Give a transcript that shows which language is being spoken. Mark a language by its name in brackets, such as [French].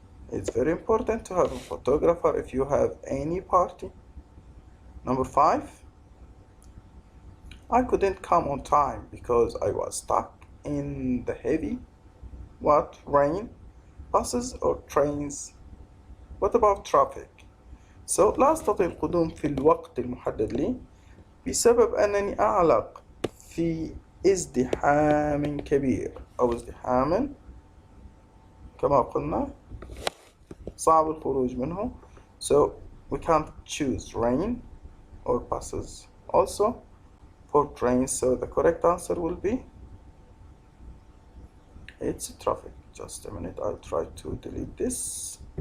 [English] It's very important to have a photographer if you have any party. Number 5, I couldn't come on time because I was stuck in the heavy rain, buses or trains. What about traffic? [Arabic] So لا أستطيع القدوم في الوقت المحدد لي بسبب أنني أعلق في ازدحام كبير أو ازدحام كما قلنا صعب الخروج منه. [English] So we can't choose rain or buses also for trains. So the correct answer will be it's traffic. Just a minute, I'll try to delete this.